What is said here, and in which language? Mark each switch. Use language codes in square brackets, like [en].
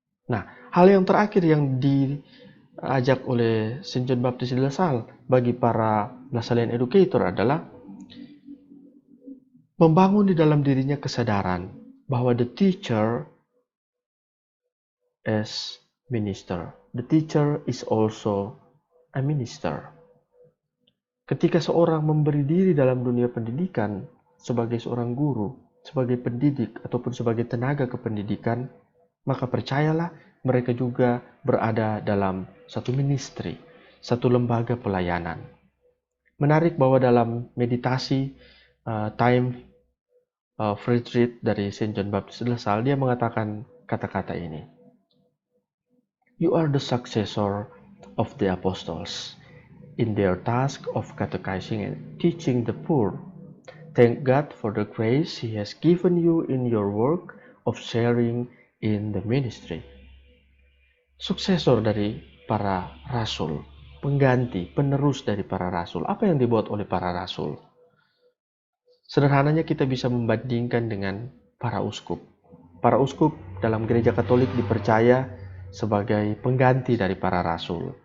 [id] Nah, hal yang terakhir yang diajak oleh Saint John Baptist De La Salle bagi para Lasallian educator adalah membangun di dalam dirinya kesadaran bahwa [en] the teacher as minister. The teacher is also a minister. [id] Ketika seorang memberi diri dalam dunia pendidikan sebagai seorang guru, sebagai pendidik, ataupun sebagai tenaga kependidikan, maka percayalah mereka juga berada dalam satu ministry, satu lembaga pelayanan. Menarik bahwa dalam meditasi Time Friedrich dari Saint John Baptist de La Salle, dia mengatakan kata-kata ini. [en] You are the successor of the apostles in their task of catechizing and teaching the poor. Thank God for the grace He has given you in your work of sharing in the ministry. [id] Suksesor dari para rasul, pengganti, penerus dari para rasul. Apa yang dibuat oleh para rasul? Sederhananya kita bisa membandingkan dengan para uskup. Para uskup dalam gereja Katolik dipercaya sebagai pengganti dari para rasul.